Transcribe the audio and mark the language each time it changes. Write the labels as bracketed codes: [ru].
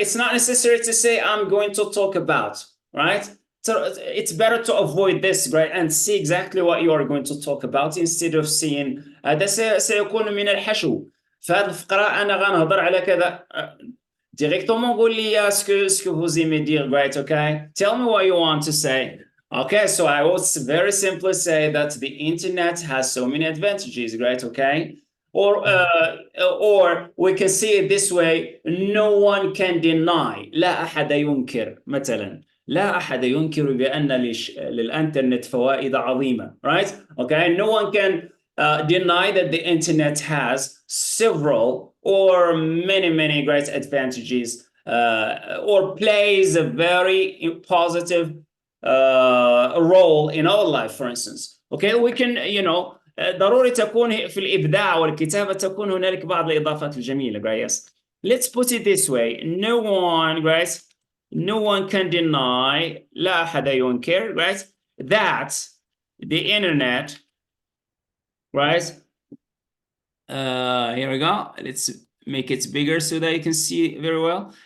[en] It's not necessary to say I'm going to talk about, right? So it's better to avoid this, right, and see exactly what you are going to talk about instead of saying [ar] هذا سيكون من الحشو. في هذه الفقرة أنا غنهضر على كذا. [fr] Directement [ar] قول لي [fr] ce que vous aimez dire, [en] right? Okay, tell me what you want to say. Okay, so I would very simply say that the internet has so many advantages, right? Okay, or we can see it this way: no one can deny. [ar] لا أحد ينكر مثلا. لا أحد ينكر بأن للإنترنت فوائد عظيمة, right? [en] Okay, no one can deny that the internet has several or many great advantages or plays a very positive role in our life, for instance. Okay, we can, [ar] ضروري تكون في الإبداع والكتابة تكون هنالك بعض الإضافات الجميلة, guys. [en] Let's put it this way: no one, guys, no one can deny, [ar] لا أحد ينكر, [en] right, that the internet, right? Here we go. Let's make it bigger so that you can see very well.